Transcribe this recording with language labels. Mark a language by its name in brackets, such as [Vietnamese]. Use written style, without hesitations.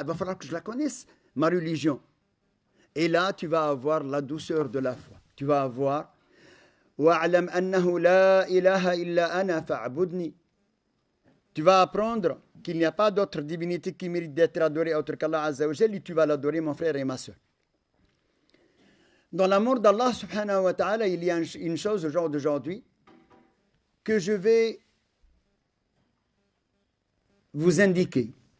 [French] Il va falloir que je la connaisse, ma religion. Et là, tu vas avoir la douceur de la foi. Tu vas avoir [Arabic] وَأَعْلَمْ أَنَّهُ لَا إِلَهَ إِلَّا أَنَا فَاعْبُدْنِي. [French] Tu vas apprendre qu'il n'y a pas d'autre divinité qui mérite d'être adorée autre qu'Allah Azza wa Jalla, et tu vas l'adorer, mon frère et ma soeur. Dans l'amour d'Allah subhanahu wa ta'ala, il y a une chose au jour d'aujourd'hui que je vais vous indiquer.